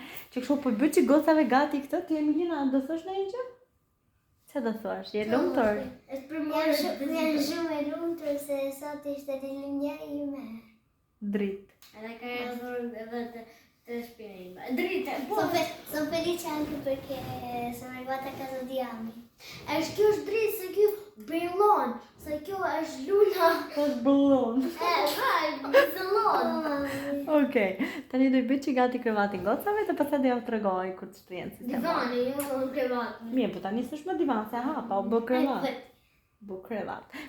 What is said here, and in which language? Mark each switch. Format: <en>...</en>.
<sq>Që kështu po bëj që gocave gati këtë, ti Emilina do thosh ndonjë gjë? Çfarë do thosh? Je lumtur? Jam shumë e lumtur se sot ishte ditëlindja ime. Dritë. Edhe ka ardhur edhe të shtëpia ime. Dritë, po.</sq> <it>Sono felice anche perché sono arrivata a casa di Ami.</it> <sq>Kjo është dritë, se kjo brillon, se kjo është luna. Është bullon. Brillon. Okej. Tani do i bëj që gati krevatin gocave dhe pastaj do ja tregoj kur të shtrihen sistemi. Divani, jo krevat. Mirë, po tani s'është më divan se hapa, u bë krevat. Bu krevat.</sq>